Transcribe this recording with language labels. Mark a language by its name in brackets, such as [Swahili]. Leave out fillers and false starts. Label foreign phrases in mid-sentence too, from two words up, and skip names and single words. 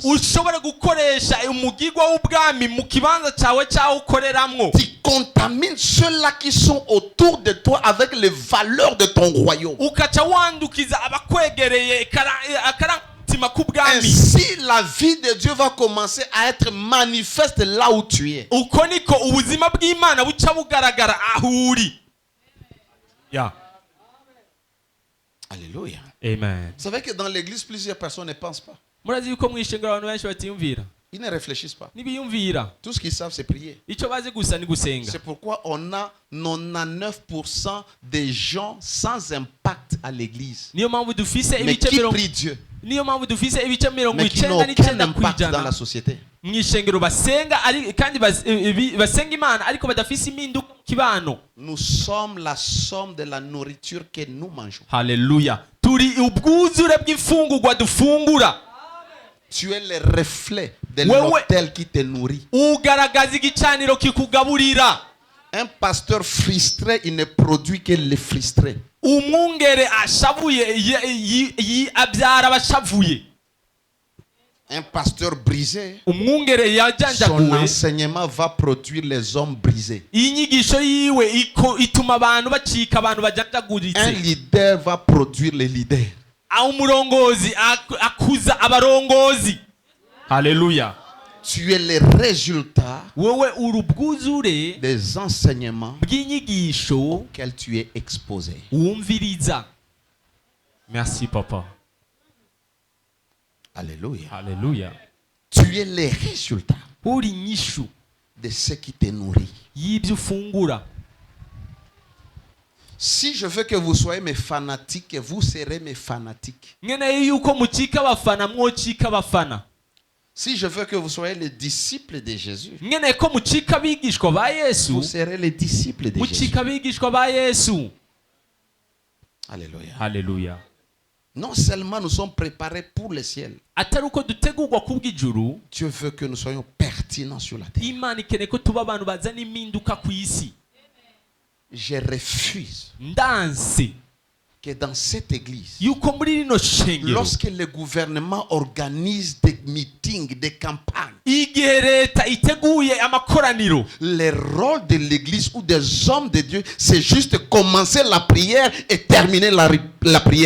[Rundi] ushobora gukoresha umugigwa w'ubwami mu kibanza cyawe cyaho ukoreramwo. [French] Tu contamines ceux-là qui sont autour de toi avec les valeurs de ton royaume. [Rundi] Ukaca wandukiza abakwegereye akarangamutima k'ubwami. [French] Ainsi, la vie de Dieu va commencer à être manifeste là où tu es. [Rundi] Uko niko ubuzima bw'Imana buca bugaragara aho uri. Yeah. [French] Alléluia. Amen. Vous savez que dans l'église, plusieurs personnes ne pensent pas. [Rundi] Murazi yuko mu ishengero abantu benshi batiyumvira, [French] Ils ne réfléchissent pas. [Rundi] ntibiyumvira. [French] Tout ce qu'ils savent, c'est prier. [Rundi] Icyo bazi gusa ni gusenga. [French] C'est pourquoi on a 99% des gens sans impact à l'église. [Rundi] Niyo mpamvu dufise [French] Mais [Rundi] ibice [French] qui [Rundi] mirongo [French] prient Dieu, [Rundi] niyo mpamvu dufise ibice mirongo [French] mais qui n'ont [Rundi] icenda [French] aucun [Rundi] n'icenda [French] impact dans la [Rundi] kw'ijana [French] société. [Rundi] mu ishengero basenga kandi basenga Imana ariko badafise impinduka mu kibano. [French] Nous sommes la somme de la nourriture que nous mangeons. [Rundi] Haleluya. Turi ubwuzure bw'imfungurwa dufungura. [French] Tu es le reflet de Ouais, l'autel qui te nourrit. [Rundi] Ugaragaza igicaniro kikugaburira. [French] Un pasteur frustré, il ne produit que les frustrés. [Rundi] umwungere ashavuye abyara abashavuye. [French] Un pasteur brisé, [Rundi] Umwungere [French] son [Rundi] yajanjaguwe, [French] enseignement va produire les hommes brisés. [Rundi] inyigisho yiwe ituma abantu bacika, abantu [French] Un [Rundi] bajanjaguritse. [French] leader va produire les leaders. [Rundi] Umurongozi akuza abarongozi. Haleluya. [French] Tu es le résultat [Rundi] Wewe urubwuzure [French] des enseignements [Rundi] bw'inyigisho [French] auxquels tu es exposé. [Rundi] wumviriza. [French] Merci papa. Alléluia. [Rundi] Haleluya. [French] Tu es le résultat [Rundi] Uri nyishu [French] de ce qui te nourrit. [Rundi] y'ibyo ufungura. [French] Si je veux que vous soyez mes fanatiques, vous serez mes fanatiques. [Rundi] Nkeneye yuko mucika abafana, mwocika abafana. [French] Si je veux que vous soyez les disciples de Jésus, [Rundi] Nkeneye ko mucika abigishwa ba Yesu, [French] vous serez les disciples de Jésus. [Rundi] mucika abigishwa ba Yesu. [French] Alléluia. [Rundi] Haleluya. [French] Non seulement nous sommes préparés pour le ciel, [Rundi] Atari uko dutegurwa kubw'ijuru, [French] Dieu veut que nous soyons pertinents sur la terre. [Rundi] Imana ikeneye ko tuba abantu bazana impinduka ku isi. [French] Je refuse [Rundi] Ndanse [French] que dans cette église, [Rundi] yuko muri rino shengero, [French] lorsque le gouvernement organise des meetings, des campagnes, [Rundi] igihe leta iteguye amakoraniro, [French] le rôle de l'église ou des hommes de Dieu, c'est juste commencer la prière et terminer la prière.